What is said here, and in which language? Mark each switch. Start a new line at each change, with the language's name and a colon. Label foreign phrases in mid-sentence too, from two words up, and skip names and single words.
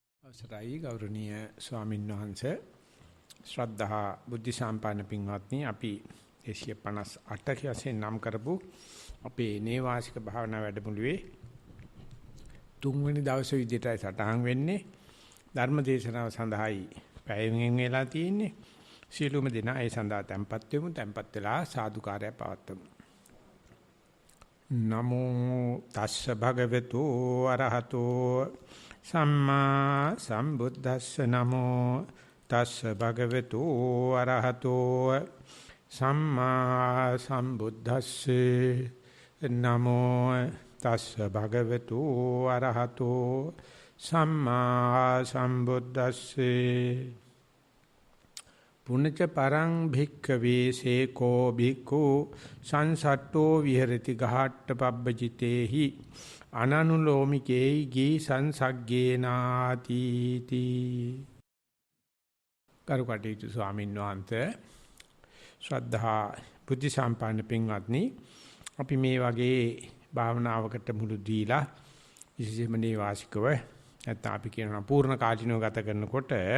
Sinhala: අවසරයි ගෞරවනීය ස්වාමීන් වහන්සේ ශ්‍රද්ධා බුද්ධ සම්පන්න පින්වත්නි අපි 158 වශයෙන් නම් කරපු අපේ නේවාසික භාවනා වැඩමුළුවේ තුන්වෙනි දවසේ විදිහටයි සටහන් වෙන්නේ ධර්ම දේශනාව සඳහායි පැයෙන් වෙලා තියෙන්නේ සීලුම දෙනා ඒ සඳහා tempත් වෙමු tempත් වෙලා සාදුකාරය පවත්වමු
Pali: නමෝ තස්ස භගවතු අරහතෝ සම්මා සම්බුද්දස්ස නමෝ තස්ස භගවතු අරහතෝ සම්මා සම්බුද්දස්සේ නමෝ තස්ස භගවතු අරහතෝ සම්මා සම්බුද්දස්සේ පුනච පරං භික්ඛවේ සේකෝ භික්ඛු සංසට්ඨෝ විහෙරති ගහට්ට පබ්බජිතේහි අනනුලෝමිකේයි ගී සංසග්ගේනාති තී
Sinhala: කරුකටීතු ස්වාමීන් වහන්සේ ශ්‍රද්ධා බුද්ධ සම්පන්න පින්වත්නි අපි මේ වගේ භාවනාවකට මුළු දීලා විශේෂයෙන්ම නේවාසිකව නැත්නම් අපි කියනවා පූර්ණ කාලිනව ගත කරනකොට